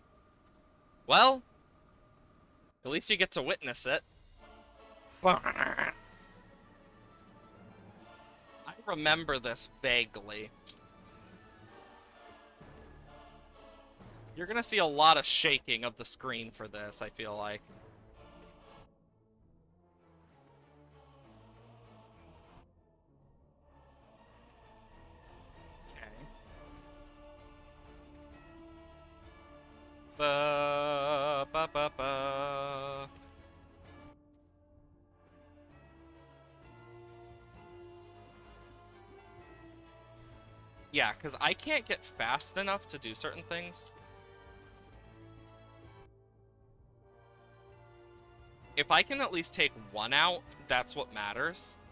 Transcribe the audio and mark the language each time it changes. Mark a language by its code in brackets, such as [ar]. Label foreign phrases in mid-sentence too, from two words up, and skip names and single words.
[en] Well, at least you get to witness it. I remember this vaguely. You're gonna see a lot of shaking of the screen for this, I feel like. Okay. Ba, ba, ba, ba. Yeah, because I can't get fast enough to do certain things. If I can at least take one out, that's what matters.